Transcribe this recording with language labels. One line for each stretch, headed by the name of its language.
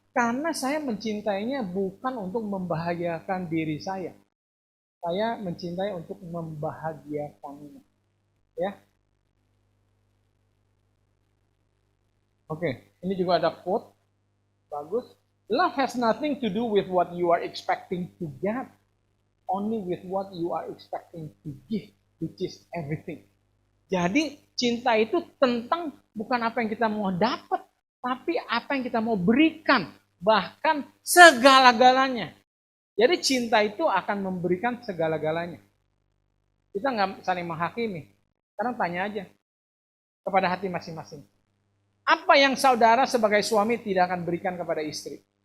Indonesian: Karena saya mencintainya bukan untuk membahagiakan diri saya. Saya mencintai untuk membahagiakannya. Ya. Oke, ini juga ada quote bagus.
English: Love has nothing to do with what you are expecting to get, only with what you are expecting to give, which is everything.
Indonesian: Jadi cinta itu tentang bukan apa yang kita mau dapat, tapi apa yang kita mau berikan, bahkan segala-galanya. Jadi cinta itu akan memberikan segala-galanya. Kita nggak saling menghakimi. Sekarang tanya aja kepada hati masing-masing. Apa yang saudara sebagai suami tidak akan berikan kepada istri?